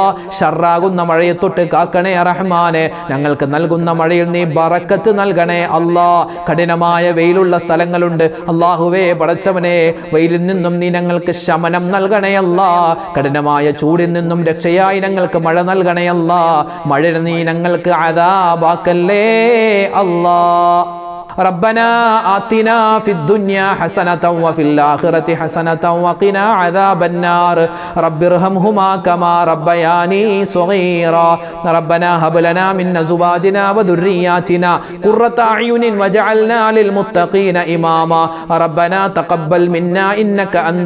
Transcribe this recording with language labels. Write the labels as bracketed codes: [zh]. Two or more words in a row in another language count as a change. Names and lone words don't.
[ml] ഷർറാകുന്ന മഴയെ തൊട്ട് കാക്കണേ റഹ്മാനെ. ഞങ്ങൾക്ക് നൽകുന്ന മഴയിൽ നീ ബറക്കത്ത് നൽകണേ അല്ലാ. കഠിനമായ വെയിലുള്ള സ്ഥലങ്ങളുണ്ട് അല്ലാഹുവേ പടച്ചവനെ, വെയിലിൽ നിന്നും നീ ഞങ്ങൾക്ക് ശമനം നൽകണേ അല്ലാ. കഠിനമായ ചൂടിൽ നിന്നും രക്ഷയായി ഞങ്ങൾക്ക് മഴ നൽകണേ അല്ലാ. മഴ നീ ഞങ്ങൾക്ക് അദാബാക്കല്ലേ അല്ലാ. [ar] ربنا آتنا في الدنيا حسنة وفي الآخرة حسنة وقنا عذاب النار رب ارحمهما كما ربياني صغيرا ربنا هب لنا من أزواجنا وذرياتنا قرة أعين واجعلنا للمتقين إماما ربنا تقبل منا إنك أنت